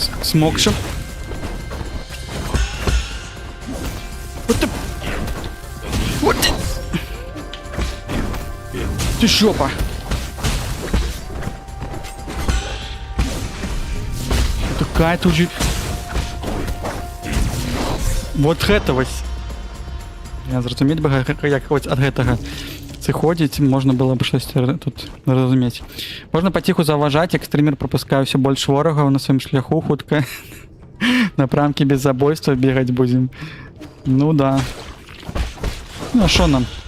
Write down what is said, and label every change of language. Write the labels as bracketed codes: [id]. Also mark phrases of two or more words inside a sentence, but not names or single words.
[ru] Смокшим. Вот ты... Вот ты... Ты жопа. Такая тут же... [be] Вот гэта вось. Я зразумець бы, як хоць ад гэтага сыходзіць, можна было б штось тут разумець. Можна паціху заўважаць, як стрімер прапускае ўсё больш ворагаў на сваім шляху, хутка на прамкі без забойства бегаць будзем. Ну да. Ну а шо нам?